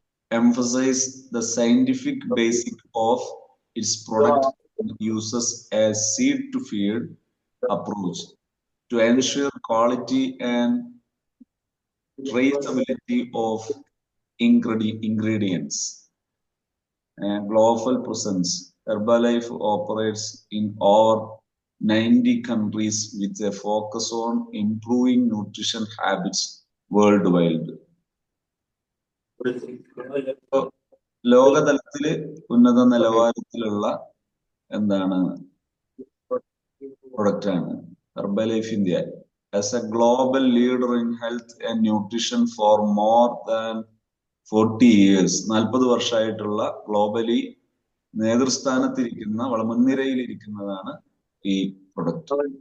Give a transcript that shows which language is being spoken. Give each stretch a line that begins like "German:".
English: emphasize the scientific basic of its product and uses a seed to feed approach to ensure quality and traceability of ingredients and global presence. Herbalife operates in over 90 countries with a focus on improving nutrition habits worldwide.
Malayalam: ലോകതലത്തില് ഉന്നത നിലവാരത്തിലുള്ള എന്താണ് product ആണ് ഹെർബലൈഫ് India.
English: As a global leader in health and nutrition for more than 40 years,
Malayalam: 40 വർഷമായിട്ടുള്ള globally നേതൃസ്ഥാനത്തിരിക്കുന്ന, മുൻനിരയിലിരിക്കുന്നതാണ് ഈ product.